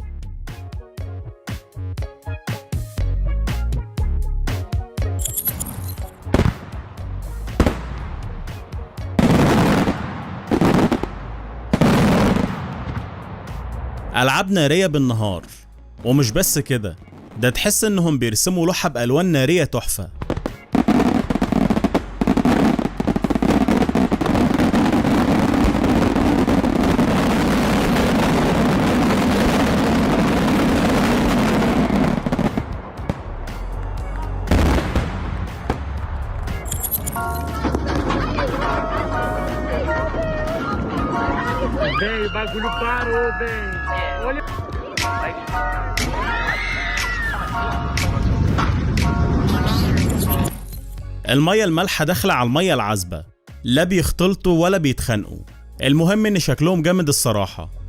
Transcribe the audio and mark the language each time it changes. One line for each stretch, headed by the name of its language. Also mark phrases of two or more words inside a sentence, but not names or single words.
Arabic: ألعاب نارية بالنهار، ومش بس كده، ده تحس انهم بيرسموا لوحة بألوان نارية تحفة.
Portuguese: Bem, o bagulho parou, bem. Olha.
Arabic: المية المالحة داخلة على المية العذبة، لا بيختلطوا ولا بيتخانقوا. المهم ان شكلهم جامد الصراحة.